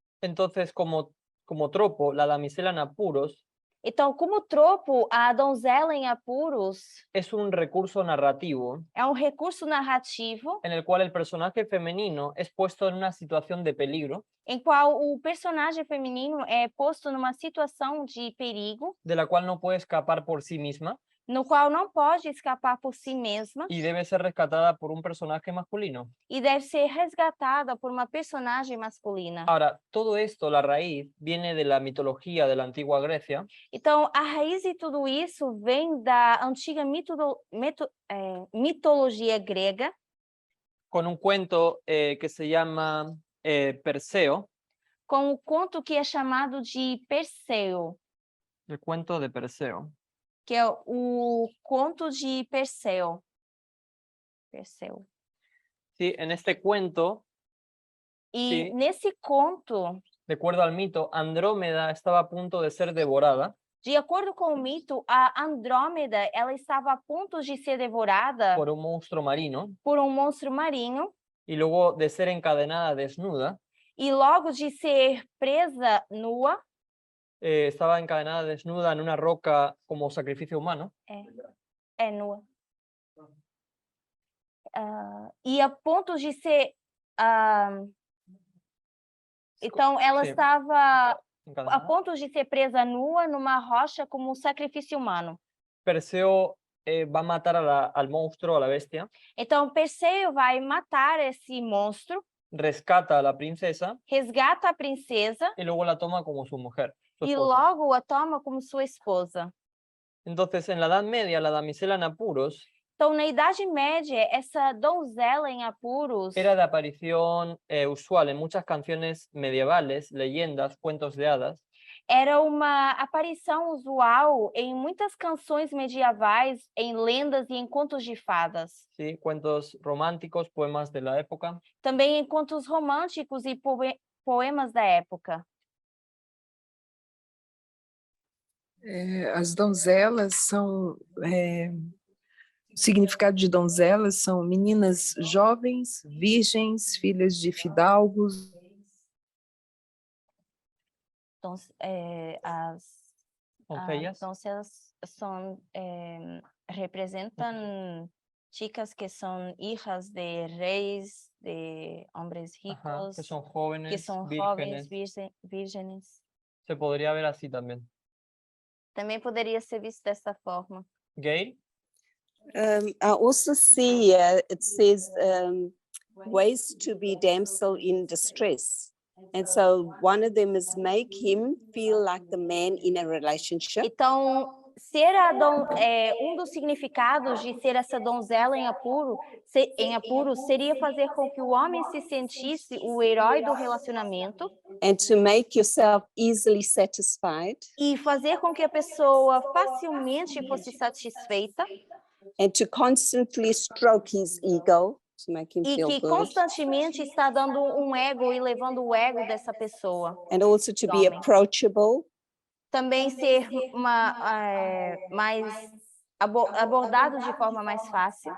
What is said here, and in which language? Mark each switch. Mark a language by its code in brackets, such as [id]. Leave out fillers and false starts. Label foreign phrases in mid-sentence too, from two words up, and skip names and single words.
[es] Entonces, como tropo, la damisela en apuros [pt] Então, como tropo, a donzela em apuros [es] es un recurso narrativo [pt] é um recurso narrativo [es] en el cual el personaje femenino es puesto en una situación de peligro, [pt] em qual o personagem feminino é posto numa situação de perigo, [es] de la cual no puede escapar por sí misma [pt] no qual não pode escapar por si mesma [es] y debe ser rescatada por un personaje masculino. [pt] e deve ser resgatada por uma personagem masculina. [es] Ahora, todo esto, la raíz, viene de la mitología de la antigua Grecia, [pt] Então, a raiz de tudo isso vem da antiga mitologia grega, [es] con un cuento que se llama Perseo, [pt] com o conto que é chamado de Perseu, [es] el cuento de Perseo. [pt] que é o conto de Perseu. Perseu. [es] Sí, en este cuento, [pt] E [es] Sí. [pt] nesse conto, [es] de acuerdo al mito, Andrómeda estaba a punto de ser devorada [pt] de acordo com o mito, a Andrômeda ela estava a ponto de ser devorada [es] por un monstruo marino [pt] por um monstro marinho [es] y luego de ser encadenada desnuda, [pt] e logo de ser presa nua, [es] estaba encadenada desnuda en una roca como sacrificio humano, [pt] nua, e a ponto de ser, então ela [es] Sí. [pt] estava a [es] encadenada. [pt] ponto de ser presa nua numa rocha como um sacrifício humano. [es] Perseo va a matar al monstruo, a la bestia, [pt] Então Perseu vai matar esse monstro, [es] rescata a la princesa [pt] resgata a princesa [es] y luego la toma como su mujer, su [pt] e [es] esposa. [pt] logo a toma como sua esposa. [es] Entonces, en la Edad Media, la damisela en apuros [pt] Então, na Idade Média, essa donzela em apuros [es] era de aparición usual en muchas canciones medievales, leyendas, cuentos de hadas, [pt] era uma aparição usual em muitas canções medievais, em lendas e em contos de fadas. [es] ¿sí? Cuentos románticos, poemas de la época. [pt] Também em contos românticos e poemas da época. As donzelas são... O significado de donzelas são meninas jovens, virgens, filhas de fidalgos. Então, as donzelas são, representam chicas que são hijas de reis, [es] de hombres ricos, que son jóvenes, [pt] que são [es] vírgenes. [pt] jovens, vírgenes. [es] Se podría ver así también. [pt] Também poderia ser visto dessa forma. [en] Gail, I also see it says ways to be damsel in distress. And so one of them is make him feel like the man in a relationship. [pt] Então, ser um dos significados de ser essa donzela em apuros seria fazer com que o homem se sentisse o herói do relacionamento [en] And to make yourself easily satisfied. [pt] e fazer com que a pessoa facilmente fosse satisfeita [en] And to constantly stroke his ego to make him [pt] e [en] feel [pt] que [en] good. [pt] constantemente está dando um ego e levando o ego dessa pessoa. [en] And also to be [pt] Homem. [en] approachable. [pt] Também ser mais abordado de forma mais fácil.